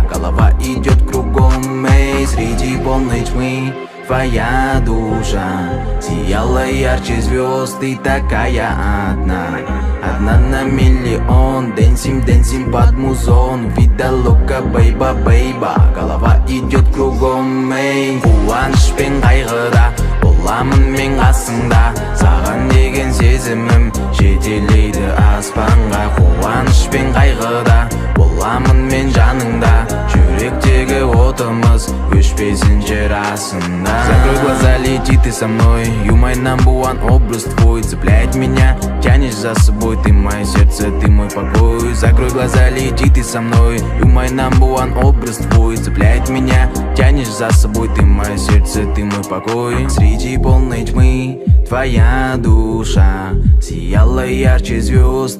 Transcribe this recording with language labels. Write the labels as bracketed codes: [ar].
[ru] Голова идет кругом, эй. Среди полной тьмы твоя душа сияла ярче звезд. Ты такая одна, одна на миллион. Дэнсим, дэнсим под музон. Видалока, бейба, бейба. Голова идет кругом, эй. [kk] Қуаныш пен қайғыда боламын мен қасыңда. Саған деген сезімім жетелейді аспанға. Қуаныш пен қайғыда боламын мен жаныңда. Жүректегі отымыз өшпесін жер астында. [ru] Закрой глаза, лети ты со мной. [en] You my number one, [ru] образ твой цепляет меня, тянешь за собой. Ты мое сердце, ты мой покой. Закрой глаза, лети ты со мной. [en] You my number one, [ru] образ твой цепляет меня, тянешь за собой. Ты мое сердце, ты мой покой. Среди полной тьмы твоя душа сияла ярче звезд.